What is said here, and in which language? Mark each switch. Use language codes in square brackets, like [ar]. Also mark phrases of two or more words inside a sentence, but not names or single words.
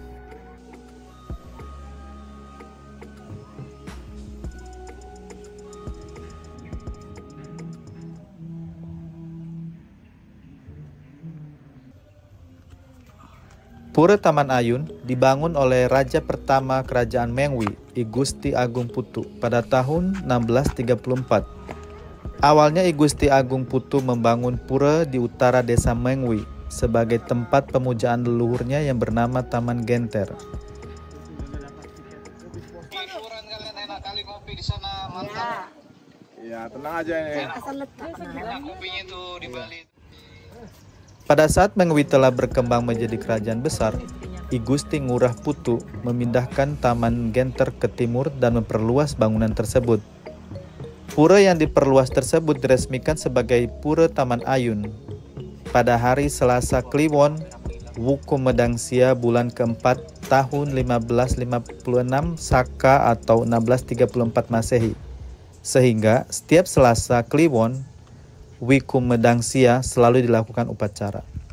[id] Pura Taman Ayun dibangun oleh Raja pertama Kerajaan Mengwi, I Gusti Agung Putu, pada tahun 1634. Awalnya I Gusti Agung Putu membangun pura di utara desa Mengwi sebagai tempat pemujaan leluhurnya yang bernama Taman Genter. Liburan kalian enak kali kopi di sana, mantap. Ya, tenang aja ini. Enak kopinya tuh di Bali. Pada saat Mengwi telah berkembang menjadi kerajaan besar, I Gusti Ngurah Putu memindahkan Taman Genter ke timur dan memperluas bangunan tersebut. Pura yang diperluas tersebut diresmikan sebagai Pura Taman Ayun pada hari Selasa Kliwon, Wuku Medangsia bulan keempat tahun 1556 Saka atau 1634 Masehi. Sehingga setiap Selasa Kliwon, Wiku Medangsia selalu dilakukan upacara.